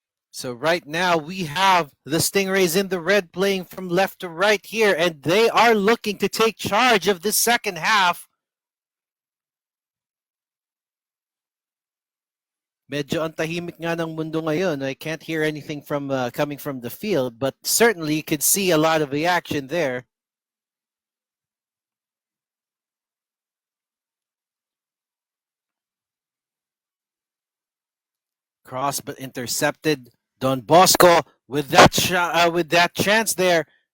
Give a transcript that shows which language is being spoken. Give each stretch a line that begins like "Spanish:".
English: So right now we have the Stingrays in the red playing from left to right here, and they are looking to take charge of this second half.
Filipino: Medyo ang tahimik nga ng mundo ngayon.
English: I can't hear anything from coming from the field, but certainly you could see a lot of the action there. Cross but intercepted. Don Bosco with that shot, with that chance there.